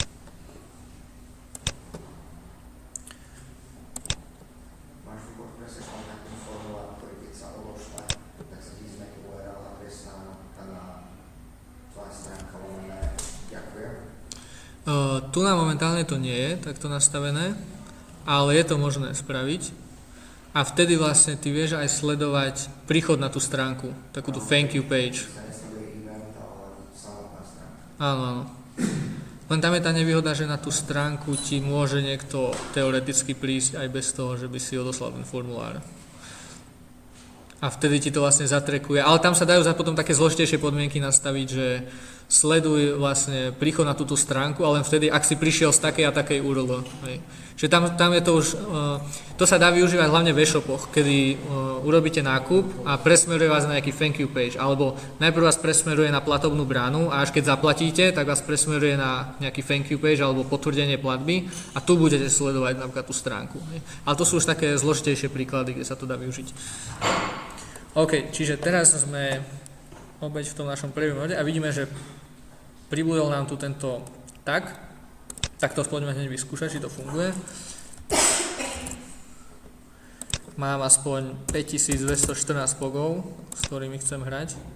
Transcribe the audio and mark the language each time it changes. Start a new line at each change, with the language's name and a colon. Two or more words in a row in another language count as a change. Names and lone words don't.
Slovak: Máš výbor presne kontaktný formulár, ktorý keď sa odošle, tak sa ti zmení URL adresná na tvoja stránka lomené. Ďakujem. Tu na momentálne to nie je takto nastavené, ale je to možné spraviť. A vtedy vlastne ty vieš aj sledovať príchod na tú stránku, takúto
English: thank you page.
Slovak: Áno, áno. Len tam je tá nevýhoda, že na tú stránku ti môže niekto teoreticky prísť aj bez toho, že by si odoslal ten formulár. A vtedy ti to vlastne zatrekuje. Ale tam sa dajú za potom také zložitejšie podmienky nastaviť, že sleduj vlastne príchod na túto stránku, ale len vtedy, ak si prišiel z takej a takej URL. Hej. Čiže tam je to už, to sa dá využívať hlavne v e-shopoch, kedy urobíte nákup a presmeruje vás na nejaký
English: thank you page,
Slovak: alebo najprv vás presmeruje na platobnú bránu a až keď zaplatíte, tak vás presmeruje na nejaký
English: thank you page
Slovak: alebo potvrdenie platby a tu budete sledovať napríklad tú stránku. Hej. Ale to sú už také zložitejšie príklady, kde sa to dá využiť. OK, čiže teraz sme opäť v tom našom prvom rode a vidíme, že pribudol nám tu tento tag. Tak to poďme hneď vyskúšať, či to funguje. Mám aspoň 5214 pogov, s ktorými chcem hrať.